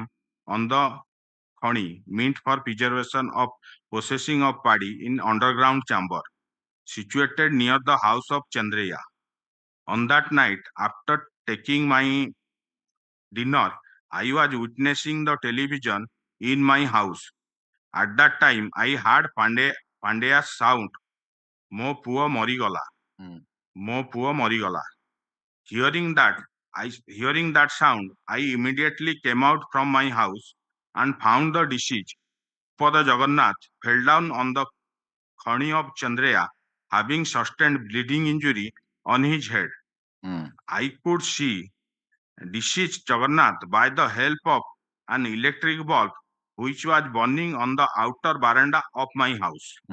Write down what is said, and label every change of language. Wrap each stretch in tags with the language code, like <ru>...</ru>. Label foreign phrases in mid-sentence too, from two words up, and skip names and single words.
<en>on the Khani, meant for preservation of processing of paddy in underground chamber, situated near the house of Chandreya. On that night, after taking my dinner, I was witnessing the television in my house. At that time, I heard Pandya's sound,</en> <or>"ମୋ ପୁଅ ମରିଗଲା, ମୋ ପୁଅ ମରିଗଲା."</or> <en>Hearing that sound, I immediately came out from my house and found the deceased for the Jagannath fell down on the khani of Chandreya, having sustained bleeding injury on his head. I could see deceased Jagannath by the help of an electric bulb which was burning on the outer veranda of my house.</en>